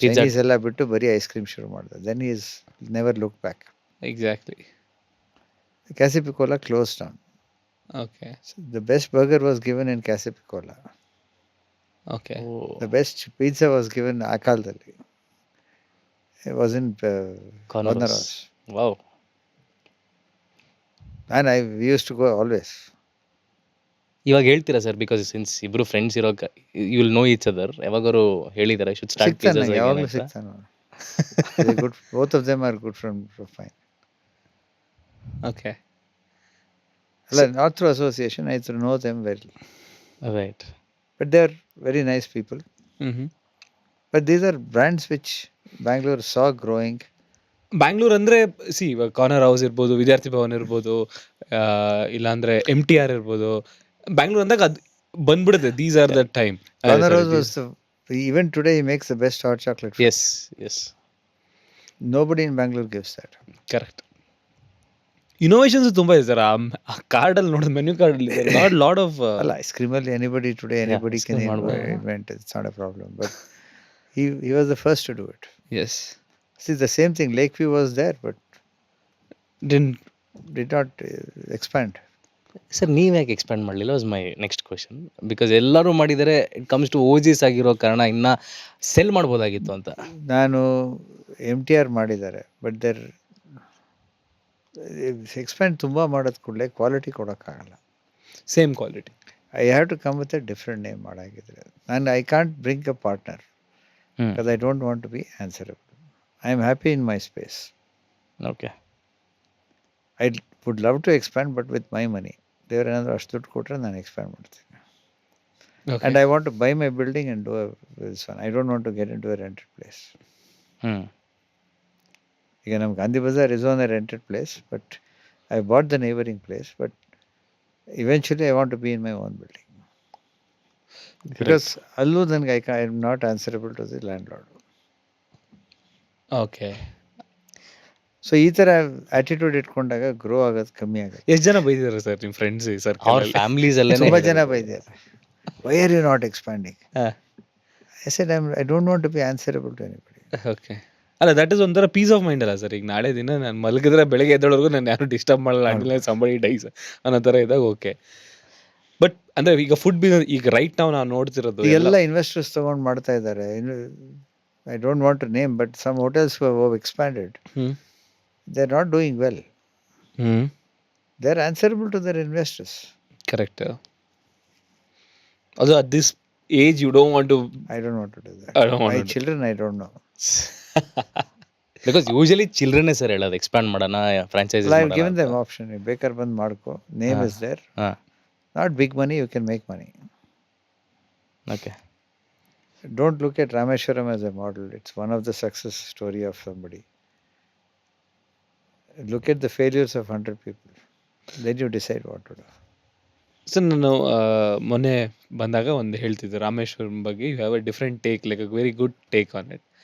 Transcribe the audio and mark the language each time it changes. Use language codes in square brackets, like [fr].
[kn] Chinese ಎಲ್ಲ ಬಿಟ್ಟು ಬರೀ ಐಸ್ ಕ್ರೀಮ್ ಶುರು ಮಾಡಿದ. [en] Then he is never looked back. Exactly. Casipicola closed down. Okay So the best burger was given in Casipicola. Okay The best pizza was given [kn] ಆ ಕಾಲದಲ್ಲಿ. [en] It was in Corner Corner House. House. Wow. And we used to go always. [kn] ಇವಾಗ ಹೇಳ್ತೀರಾ sir, [en] because since ಇಬ್ರು friends ಇರೋಕ you will know each other, [kn] ಯಾವಾಗಾರು ಹೇಳಿದಾರೆ [en] should start [kn] ಸಿಗ್ತಾನೆ, [en] pizzas [kn] ಯಾವಾಗಲೂ ಸಿಗ್ತಾನೆ. [en] Good, both of them are good friends of mine. Okay [kn] ಅಲ್ಲ, [en] not through association, I used to know them well. Right. But they are very nice people. ಹ್ಞೂ But these are brands which Bangalore saw growing. [kn] Bangalore ಅಂದರೆ ಇವಾಗ corner house ಇರ್ಬೋದು, ವಿದ್ಯಾರ್ಥಿ ಭವನ್ ಇರ್ಬೋದು, ಇಲ್ಲಾಂದ್ರೆ MTR ಇರ್ಬೋದು. ಬ್ಯಾಂಗ್ಳೂರ್ ಅಂದಾಗ ಅದು ಬಂದ್ಬಿಡುತ್ತೆ. [en] These are the time. Corner House was even today he makes the best hot chocolate. Yes yes. Nobody in Bangalore gives that. [kn] Correct. Innovations ತುಂಬ ಇದೆ ಸರ್. ಆ ಕಾರ್ಡಲ್ಲಿ ನೋಡಿದ ಮೆನ್ಯೂ ಕಾರ್ಡಲ್ಲಿ ಲಾಟ್ ಆಫ್ ಅಲ್ಲ, [en] ice cream ಅಲ್ಲಿ anybody today anybody ice can [kn] cream ಮಾಡ್ಬೋದು. [en] invent it. It's not a problem. But he was the first to do it. Yes See, the same thing. Lakeview was there, but ಡಿನ್ did not expand. [kn] Sir ನೀವು ಯಾಕೆ expand ಮಾಡಲಿಲ್ಲ [en] Was my next question. [kn] Because ಎಲ್ಲರೂ ಮಾಡಿದರೆ [en] it comes to ಓಜಿಸ್ [kn] ಆಗಿರೋ ಕಾರಣ ಇನ್ನ cell ಮಾಡ್ಬೋದಾಗಿತ್ತು ಅಂತ. ನಾನು MTR ಮಾಡಿದ್ದಾರೆ, ಬಟ್ ದೇರ್ ಎಕ್ಸ್ಪ್ಯಾಂಡ್ ತುಂಬ ಮಾಡೋದು ಕೂಡಲೇ quality ಕೊಡೋಕ್ಕಾಗಲ್ಲ. [en] Same quality. I have to come with a different name [kn] ಮಾಡಾಗಿದ್ರೆ. ನಾನು [en] I can't bring a partner because I don't want to be answerable. I am happy in my space. Okay. I would love to expand but with my money. [kn] ದೇವರೇನಾದರೂ ಅಷ್ಟು ದುಡ್ಡು ಕೊಟ್ಟರೆ ನಾನು expand ಮಾಡ್ತೀನಿ. [en] And I want to buy my building and do this one. I don't want to get into a rented place. [kn] ಈಗ ನಮ್ಮ Gandhi Bazaar [en] is on a rented place, but I bought the neighboring place, but eventually I want to be in my own building. Because [kn] ಅಲ್ಲೂ ನನಗೆ [en] I am not answerable to the landlord. Okay. [kn] So ಈ ಥರ attitude ಇಟ್ಕೊಂಡಾಗ grow ಆಗೋದು ಕಮ್ಮಿ ಆಗುತ್ತೆ. ಎಷ್ಟು ಜನ ಬೈದಿದ್ದಾರೆ ಸರ್ ನಿಮ್ಮ ಫ್ರೆಂಡ್ಸ್ ಸರ್? ಅವ್ರ ಫ್ಯಾಮಿಲೀಸ್ ಅಲ್ಲೇ ತುಂಬ ಜನ ಬೈದಿದ್ದಾರೆ. [en] Why are you not expanding? I said I don't want to be answerable to anybody. Okay. [kn] ಅಲ್ಲ, [en] that is [kn] ಒಂಥರ [en] peace of mind [kn] ಅಲ್ಲ ಸರ್. ಈಗ ನಾಳೆ ದಿನ ನಾನು ಮಲಗಿದ್ರೆ ಬೆಳಗ್ಗೆ ಎದ್ದೊಳಗೂ ನಾನು ಯಾರು ಡಿಸ್ಟರ್ಬ್ ಮಾಡಲ್ಲ, [en] until somebody dies [kn] ಅನ್ನೋ ಥರ ಇದ್ದಾಗ ಓಕೆ. ಬಟ್ ಅಂದರೆ ಈಗ ಫುಡ್ ಬಿಸ್ನೆಸ್ ಈಗ ರೈಟ್ ನಾವು ನೋಡ್ತಿರೋದು ಎಲ್ಲ ಇನ್ವೆಸ್ಟರ್ಸ್ ತಗೊಂಡು ಮಾಡ್ತಾ ಇದ್ದಾರೆ. [en] I don't want to name, but some hotels have expanded. They are not doing well. They are answerable to their investors. Correct. ಅದು at this age you don't want to. I don't want to do that. I don't want My to do- children, I don't know. [kn] Because usually ಚಿಲ್ಡ್ರನ್ನೇ sir ಹೇಳೋದು expand ಮಾಡೋಣ, franchises [en] Well, I've given them option. [kn] You ಬೇಕಾದ್ರೆ ಬಂದು ಮಾಡ್ಕೋ. [en] Name is there. Not big money, you can make money. Okay. Don't look at Rameshwaram as a model. It's one of the success story of somebody. Look at the failures of 100 people. Then you decide what to do. [kn] Sir ನಾನು ಮೊನ್ನೆ ಬಂದಾಗ ಒಂದು ಹೇಳ್ತಿದ್ದೆ ರಾಮೇಶ್ವರಂ ಬಗ್ಗೆ. [en] You have a different take, like a very good take on it.